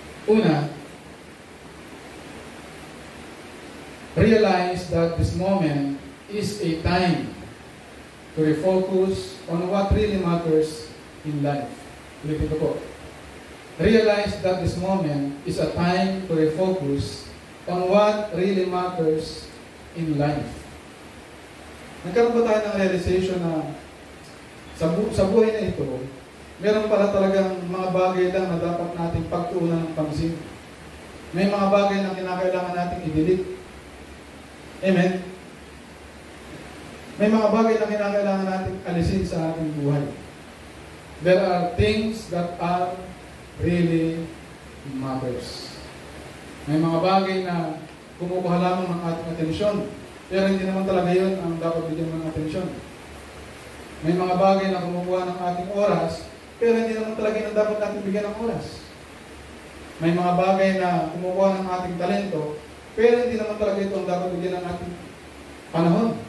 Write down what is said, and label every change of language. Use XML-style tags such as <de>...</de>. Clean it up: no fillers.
<en>Una, realize that this moment is a time to refocus on what really matters in life.</en> <tl>Ulitin ko po.</tl> <en>Realize that this moment is a time to refocus on what really matters in life.</en> <tl>Nagkaroon ba tayo ng realization na sa buhay na ito, meron pala talagang mga bagay lang na dapat nating pagtuunan ng pansin. May mga bagay na kinakailangan nating i-delete. Amen? May mga bagay na kinakailangan nating alisin sa ating buhay.</tl> <en>There are things that are really matters.</en> <tl>May mga bagay na kumukuha lamang ng ating atensyon. Pero hindi naman talaga yun ang dapat bigyan ng atensyon. May mga bagay na kumukuha ng ating oras, pero hindi naman talaga yun ang dapat natin bigyan ng oras. May mga bagay na kumukuha ng ating talento, pero hindi naman talaga ito ang dapat bigyan ng ating panahon.</tl>